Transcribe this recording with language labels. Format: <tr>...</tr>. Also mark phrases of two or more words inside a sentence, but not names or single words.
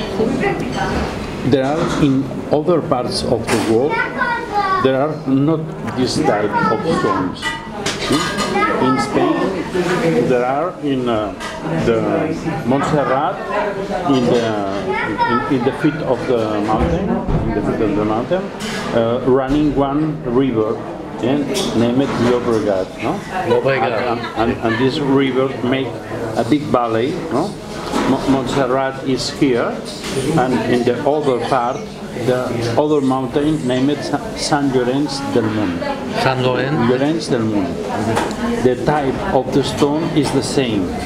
<en>There are in other parts of the world, there are not this type of stones. In Spain, there are in the Montserrat, in the feet of the mountain, running one river and name it Llobregat, no? Llobregat. And this river make a big valley, no? Montserrat is here, and in the other part, the other mountain named San Llorenç del Munt. San Lorenzo. Llorenç del Munt. The type of the stone is the same.</en>